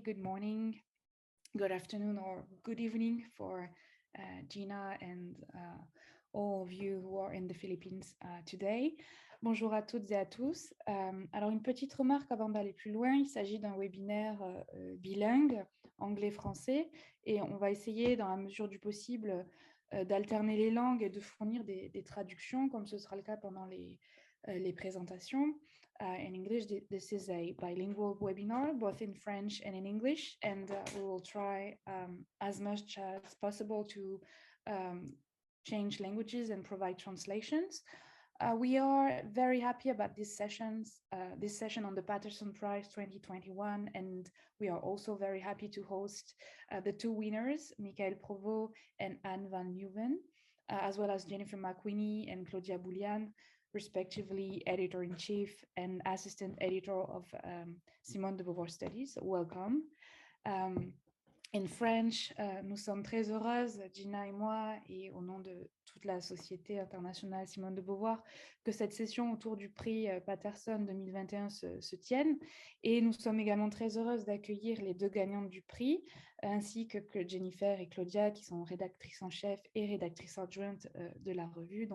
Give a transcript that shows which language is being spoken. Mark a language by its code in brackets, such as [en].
[en] Good morning, good afternoon, or good evening for Gina and all of you who are in the Philippines today. [fr] Bonjour à toutes et à tous. Alors, une petite remarque avant d'aller plus loin. Il s'agit d'un webinaire bilingue, anglais-français, et on va essayer, dans la mesure du possible, d'alterner les langues et de fournir des traductions, comme ce sera le cas pendant les présentations. [en] In English, this is a bilingual webinar, both in French and in English, and we will try as much as possible to change languages and provide translations. We are very happy about this session on the Patterson Prize 2021, and we are also very happy to host the two winners, Mickaëlle Provost and Anne van Leeuwen, as well as Jennifer McWeeny and Claudia Bouliane, respectively editor-in-chief and assistant editor of Simone de Beauvoir Studies. Welcome. In French, [fr] nous sommes très heureuses, Gina et moi, et au nom de toute la Société internationale Simone de Beauvoir, que cette session autour du prix Patterson 2021 se tienne. Et nous sommes également très heureuses d'accueillir les deux gagnantes du prix, ainsi que Jennifer et Claudia, qui sont rédactrices en chef et rédactrices adjointes de la revue.